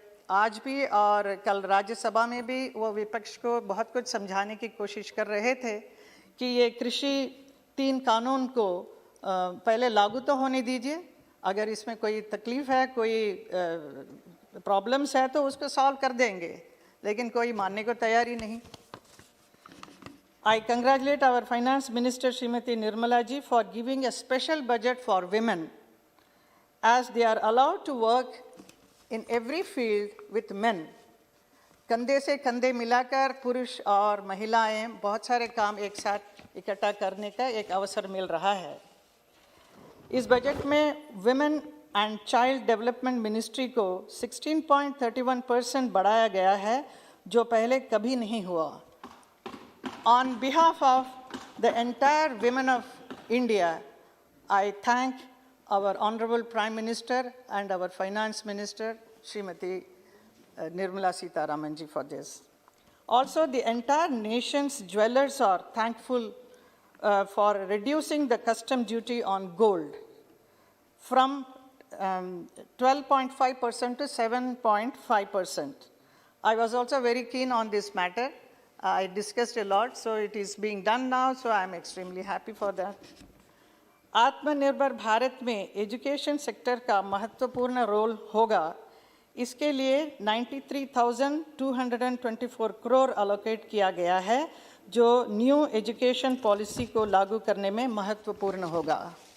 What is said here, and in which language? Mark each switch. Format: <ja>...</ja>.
<hi>आज भी और कल राज्यसभा में भी वो विपक्ष को बहुत कुछ समझाने की कोशिश कर रहे थे कि ये कृषि 3 कानून को पहले लागू तो होने दीजिए, अगर इसमें कोई तकलीफ है, कोई प्रॉब्लम्स है तो उसको सॉल्व कर देंगे, लेकिन कोई मानने को तैयार ही नहीं।</hi> <en>I congratulate our Finance Minister Srimati Nirmala ji for giving a special budget for women, as they are allowed to work in every field with men.</en> <hi>कंधे से कंधे मिलाकर पुरुष और महिलाएं बहुत सारे काम एक साथ इकट्ठा करने का एक अवसर मिल रहा है। इस बजट में women and child development ministry को 16.31% बढ़ाया गया है, जो पहले कभी नहीं हुआ।</hi> <en>On behalf of the entire women of India, I thank our Honorable Prime Minister and our Finance Minister, Srimati Nirmala Sitharaman ji, for this. Also, the entire nation's jewelers are thankful for reducing the custom duty on gold from 12.5% to 7.5%. I was also very keen on this matter. I discussed a lot, so it is being done now, so I am extremely happy for that.</en> <hi>आत्मनिर्भर भारत में education sector का महत्वपूर्ण role होगा। इसके लिए 93,224 crore allocate किया गया है, जो न्यू एजुकेशन पॉलिसी को लागू करने में महत्वपूर्ण होगा।</hi>